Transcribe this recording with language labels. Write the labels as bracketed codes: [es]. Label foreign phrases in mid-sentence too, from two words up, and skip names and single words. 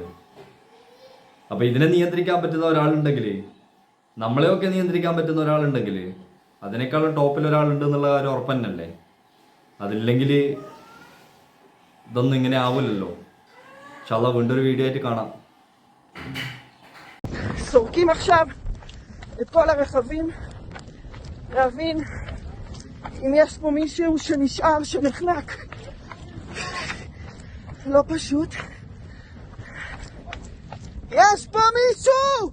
[ml] അപ്പോൾ ഇതിനെ നിയന്ത്രിക്കാൻ പറ്റുന്ന ഒരാളുണ്ടെങ്കിൽ, നമ്മളെയൊക്കെ നിയന്ത്രിക്കാൻ പറ്റുന്ന ഒരാളുണ്ടെങ്കിൽ അതിനേക്കാളും ടോപ്പിൽ ഒരാളുണ്ട് എന്നുള്ള കാര്യം ഉറപ്പ് തന്നെയല്ലേ. അതില്ലെങ്കിൽ ഇതൊന്നും ഇങ്ങനെ ആവില്ലല്ലോ. ഇൻഷാല്ലാ വീണ്ടും ഒരു വീഡിയോ ആയിട്ട് കാണാം. [he] סורקים עכשיו את כל הרכבים, להבין אם יש פה מישהו שנשאר, שנחנק. לא פשוט. יש פה מישהו!